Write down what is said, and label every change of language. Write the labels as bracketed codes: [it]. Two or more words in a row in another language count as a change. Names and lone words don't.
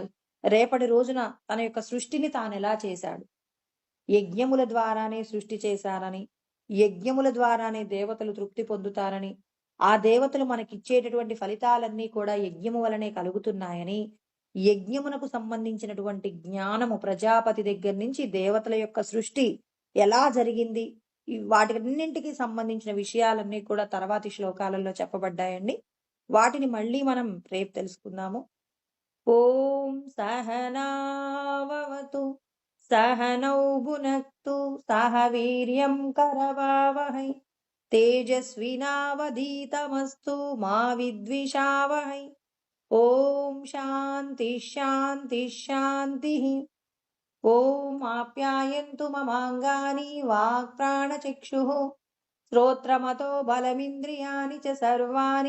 [te] రేపటి రోజున తన యొక్క సృష్టిని తాను ఎలా చేశాడు, యజ్ఞముల ద్వారానే సృష్టి చేశారని, యజ్ఞముల ద్వారానే దేవతలు తృప్తి పొందుతారని, ఆ దేవతలు మనకిచ్చేటటువంటి ఫలితాలన్నీ కూడా యజ్ఞము వలనే కలుగుతున్నాయని, యజ్ఞమునకు సంబంధించినటువంటి జ్ఞానము ప్రజాపతి దగ్గర నుంచి దేవతల యొక్క సృష్టి ఎలా జరిగింది, వాటికన్నింటికి సంబంధించిన విషయాలన్నీ కూడా తర్వాతి శ్లోకాలలో చెప్పబడ్డాయండి. వాటిని మళ్ళీ మనం రేపు తెలుసుకుందాము. [sa] ఓం సహనావతు सहनौ भुनक्तु सह वीर्यं करवावहै तेजस्विनावधीतमस्तु मा विद्विषावहै। ओम शांति शांति शांतिः। ओम आप्यायन्तु ममाङ्गानि वाक्प्राणचक्षुः श्रोत्रमतो बलमिन्द्रियाणि च सर्वाणि